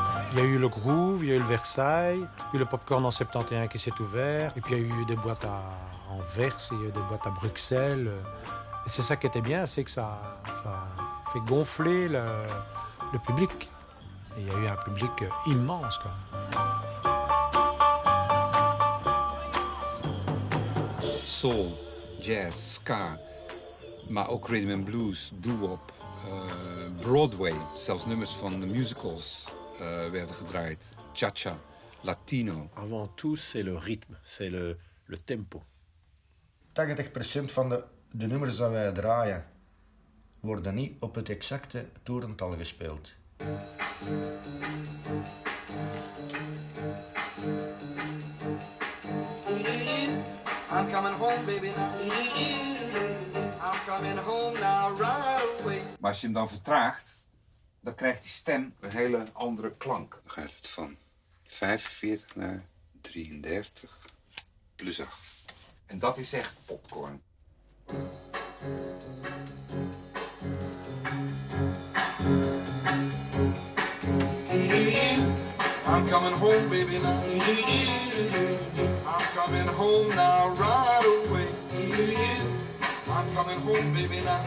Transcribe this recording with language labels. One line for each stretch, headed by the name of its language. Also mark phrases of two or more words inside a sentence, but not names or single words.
French: Il y a eu le Groove, il y a eu le Versailles, puis le Popcorn en 71 qui s'est ouvert, et puis il y a eu des boîtes en Anvers, il y a eu des boîtes à Bruxelles. Et c'est ça qui était bien, c'est que ça fait gonfler le public. Et il y a eu un public immense, quoi.
Dutch: Soul, jazz, ska, maar ook
English: rhythm and blues,
Dutch: doo-wop, Broadway, zelfs nummers van de musicals werden gedraaid. Cha-cha, Latino.
French: Avant tout, c'est le rythme, c'est le tempo.
Dutch: 80% van de nummers die wij draaien worden niet op het exacte toerental gespeeld.
English: I'm coming home, baby, now. I'm coming home now, right away.
Dutch: Maar als je hem dan vertraagt, dan krijgt die stem een hele andere klank. Dan gaat het van 45 naar 33 plus 8. En dat is echt popcorn.
English: I'm coming home, baby, now. I'm coming home now, right away. I'm coming home, baby, now.